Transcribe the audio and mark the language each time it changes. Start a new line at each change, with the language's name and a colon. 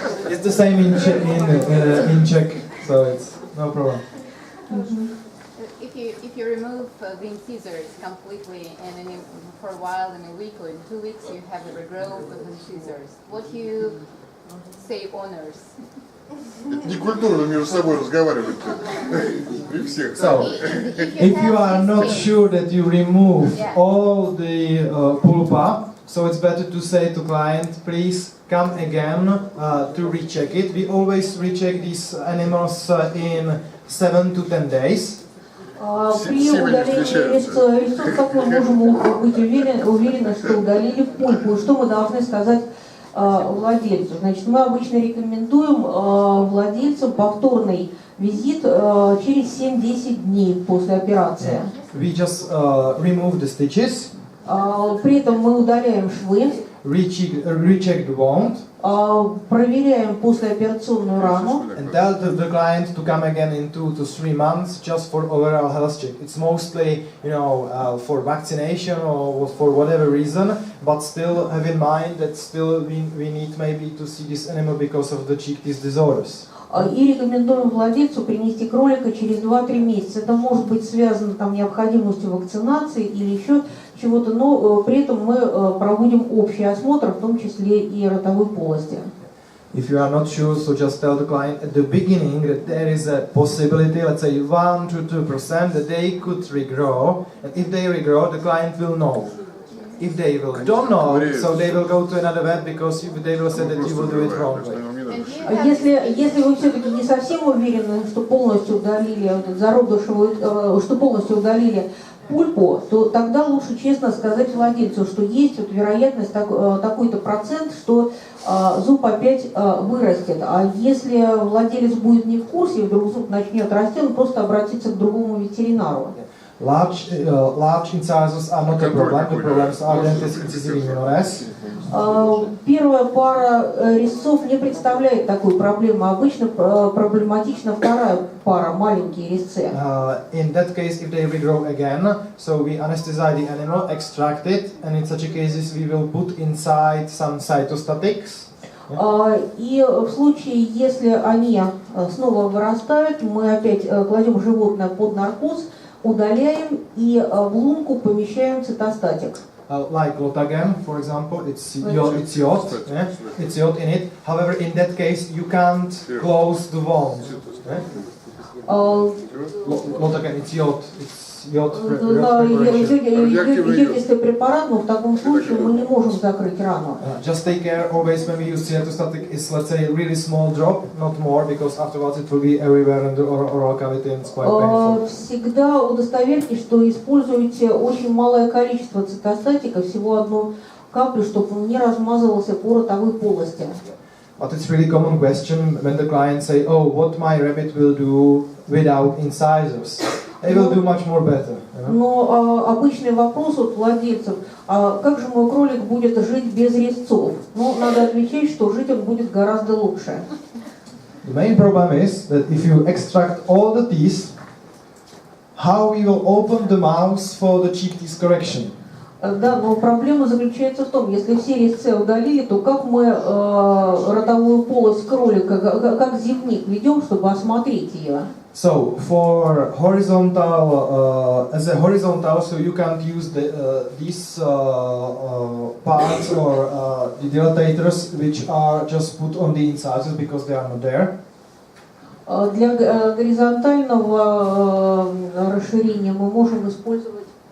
English: It's the same in Czech, so it's no problem. If you remove the incisors completely and for a while, in a week or in 2 weeks, you have a regrowth of incisors. What do you say, owners?
Russian: Некультурно между собой разговаривать при всех.
English: So, if you are not sure that you remove all the pulpa, so it's better to say to client, please come again to recheck it. We always recheck these animals in 7 to 10 days.
Russian: При удалении резцов, как мы можем быть уверены, что удалили пульпу? Что мы должны сказать владельцу? Значит, мы обычно рекомендуем владельцам повторный визит через 7-10 дней после операции.
English: We just remove the stitches.
Russian: При этом мы удаляем швы.
English: Recheck the wound.
Russian: Проверяем послеоперационную рану.
English: And tell the client to come again in 2 to 3 months just for overall health check. It's mostly, for vaccination or for whatever reason, but still have in mind that still we need maybe to see this animal because of the cheek teeth disorders.
Russian: И рекомендуем владельцу принести кролика через 2-3 месяца. Это может быть связано необходимостью вакцинации или еще чего-то, но при этом мы проводим общий осмотр, в том числе и ротовой полости.
English: If you are not sure, so just tell the client at the beginning that there is a possibility, let's say 1 to 2%, that they could regrow. And if they regrow, the client will know. If they don't know, so they will go to another vet because they will say that you will do it wrongly.
Russian: Если вы все-таки не совсем уверены, что полностью удалили зародышевую, что полностью удалили пульпу, то тогда лучше честно сказать владельцу, что есть вероятность такой-то процент, что зуб опять вырастет. А если владелец будет не в курсе, и вдруг зуб начнет расти, он просто обратится к другому ветеринару.
English: Large incisors are not a problem. The problems are dentist incisive minores.
Russian: Первая пара резцов не представляет такой проблемы. Обычно проблематична вторая пара, маленькие резцы.
English: In that case, if they regrow again, so we anesthetize the animal, extract it, and in such cases we will put inside some cytostatics.
Russian: И в случае, если они снова вырастают, мы опять кладем животное под наркоз, удаляем и в лунку помещаем цитостатик.
English: like Lotagen, for example, it's yacht, yeah? It's yacht in it. However, in that case, you can't close the wound. Yeah? Lotagen, it's yacht.
Russian: Да, йодистый препарат, но в таком случае мы не можем закрыть рану.
English: Just take care always when we use cytostatic is, let's say, a really small drop, not more, because afterwards it will be everywhere in the oral cavity and it's quite painful.
Russian: Всегда удостоверьтесь, что используете очень малое количество цитостатика, всего одну каплю, чтобы он не размазывался по ротовой полости.
English: But it's really common question when the clients say, oh, what my rabbit will do without incisors. They will do much more better.
Russian: Но обычный вопрос от владельцев, как же мой кролик будет жить без резцов? Ну, надо отвечать, что жить он будет гораздо лучше.
English: The main problem is that if you extract all the teeth, how we will open the mouth for the cheek teeth correction?
Russian: Да, но проблема заключается в том, если все резцы удалили, то как мы ротовую полость кролика, как зевник ведем, чтобы осмотреть ее?
English: So for horizontal, as a horizontal, so you can't use these parts or the dilatators which are just put on the incisors because they are not there.
Russian: Для горизонтального расширения мы можем использовать